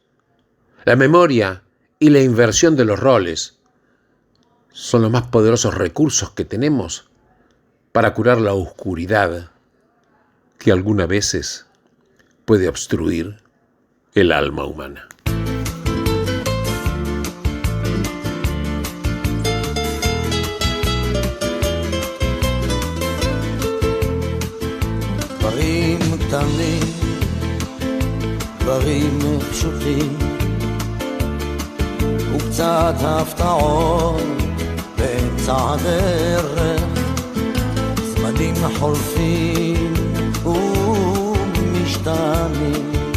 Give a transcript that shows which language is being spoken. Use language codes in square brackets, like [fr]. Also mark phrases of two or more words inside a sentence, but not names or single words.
[es] La memoria y la inversión de los roles son los más poderosos recursos que tenemos para curar la oscuridad que algunas veces puede obstruir el alma humana. [he] דברים קטנים, דברים פשוטים, וקצת הפתעות באמצע הדרך, זמנים חולפים ומשתנים.